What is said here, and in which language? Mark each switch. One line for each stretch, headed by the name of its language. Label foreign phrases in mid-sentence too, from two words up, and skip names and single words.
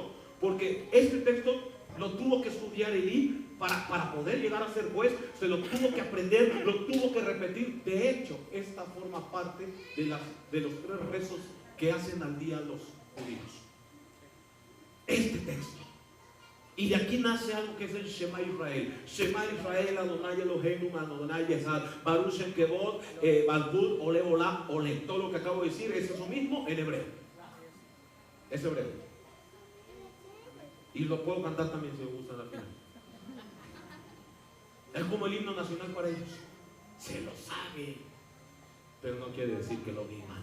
Spanish: Porque este texto lo tuvo que estudiar Elí para poder llegar a ser juez. Se lo tuvo que aprender, lo tuvo que repetir. De hecho, esta forma parte de los 3 rezos que hacen al día los judíos. Este texto. Y de aquí nace algo que es el Shema Israel.
Hebrew: שמע ישראל, אדוני אלהינו, אדוני אחד, ברוך שם כבוד, מלכות, עולה עולם, Ole.
Spanish: Todo lo que acabo de decir es eso mismo en hebreo. Es hebreo. Y lo puedo cantar también si me gusta la final. Es como el himno nacional para ellos. Se lo sabe, pero no quiere decir que lo vivan.